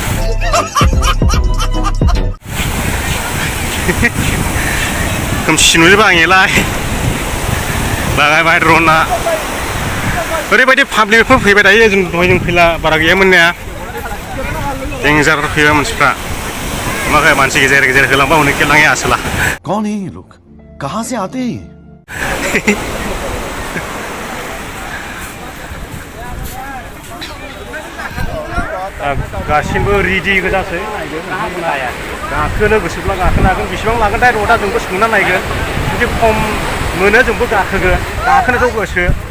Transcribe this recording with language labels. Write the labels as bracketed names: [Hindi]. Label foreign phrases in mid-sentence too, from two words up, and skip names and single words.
[Bodo] खोमसि नुजोबा आंलाय लागायबाय ड्रना ओरैबायदि पाब्लिकफोर फैबाय थायो जों दहाय जों फैला बारा गैयामोन ना देंजार फैबाय मानसिफ्रा माखासे मानसि गेजेर गेजेर होलांबा हनै खेलाङै आसोला [Hindi] कौन है ये लोग कहाँ से आते हैं [Bodo] गासिबो रेडि गोजासै गाखोनो गोसोब्ला गाखोनो हागोन बेसेबां लागोनथाय रडा जोंबो सोंना नायगोन जुदि खम मोनो जोंबो गाखोगोन गाखोनोथ' गोसो